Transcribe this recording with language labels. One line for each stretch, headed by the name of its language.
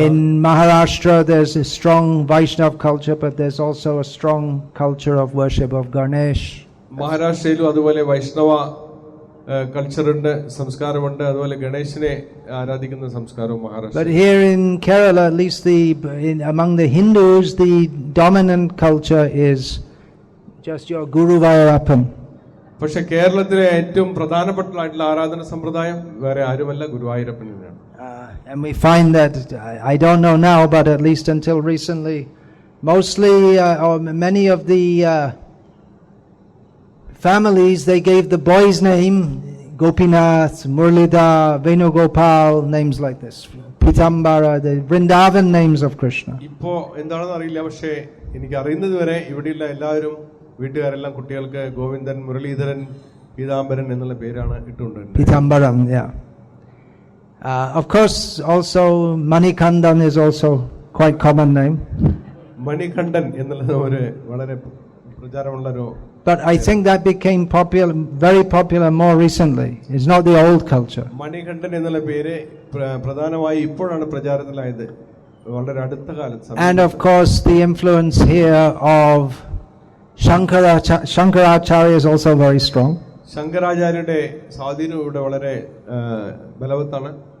English: In Maharashtra there's a strong Vaishnav culture, but there's also a strong culture of worship of Ganesh.
Malayalam: മഹാരാഷ്ട്രയിലും അതുപോലെ വൈഷ്ണവ കൾച്ചറുണ്ട്, സംസ്കാരമുണ്ട്, അതുപോലെ ഗണേശനെ ആരാധിക്കുന്ന സംസ്കാരവും Maharashtra.
English: But here in Kerala, at least among the Hindus, the dominant culture is just your Guru Vairappan.
Malayalam: പക്ഷെ കേരളത്തിലെ ഏറ്റവും പ്രധാനപ്പെട്ട ആരാധന സമ്പ്രദായം വേറെ ആരുമല്ല, ഗുരുവായൂരപ്പൻ തന്നെയാണ്.
English: And we find that, I don't know now, but at least until recently, mostly or many of the families, they gave the boy's name Gopinath, Murlidhar, Venugopal, names like this, Pitambara, the Vrindavan names of Krishna.
Malayalam: ഇപ്പോ എന്താണെന്ന് അറിയില്ല, പക്ഷേ എനിക്ക് അറിയുന്നത് വരെ ഇവിടെയുള്ള എല്ലാവരും വീട്ടുകാരെല്ലാം കുട്ടികൾക്ക് ഗോവിന്ദൻ, മുരളീധരൻ, പീതാംബരൻ എന്നുള്ള പേരാണ് ഇട്ടുകൊണ്ടിരുന്നത്.
English: Pitambaram, yeah. Of course, also Manikandan is also quite common name.
Malayalam: Manikandan എന്നുള്ള ഒരു വളരെ പ്രചാരമുള്ള ഒരു.
English: But I think that became popular, very popular more recently. It's not the old culture.
Malayalam: Manikandan എന്നുള്ള പേര് പ്രധാനമായി ഇപ്പോഴാണ് പ്രചാരത്തിലായത്, വളരെ അടുത്ത കാലത്ത്.
English: And of course, the influence here of Shankaracharya is also very strong.
Malayalam: ശങ്കരാചാര്യരുടെ സ്വാധീനം ഇവിടെ വളരെ ബലവത്താണ്.